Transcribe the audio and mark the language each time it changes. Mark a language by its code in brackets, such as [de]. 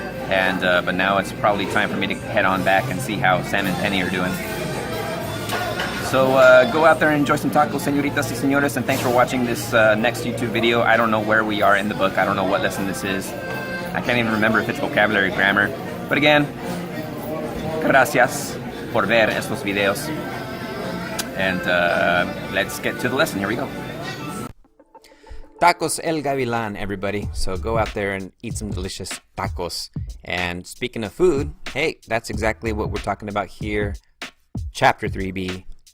[en] And but now it's probably time for me to head on back and see how Sam and Penny are doing. So go out there and enjoy some tacos, [es] señoritas y señores, [en] and thanks for watching this next YouTube video. I don't know where we are in the book. I don't know what lesson this is. I can't even remember if it's vocabulary, grammar. But again, [es] gracias por ver estos videos. [en] And let's get to the lesson. Here we go. Tacos El Gavilán, everybody. So go out there and eat some delicious tacos. And speaking of food, hey, that's exactly what we're talking about here. Chapter 3B.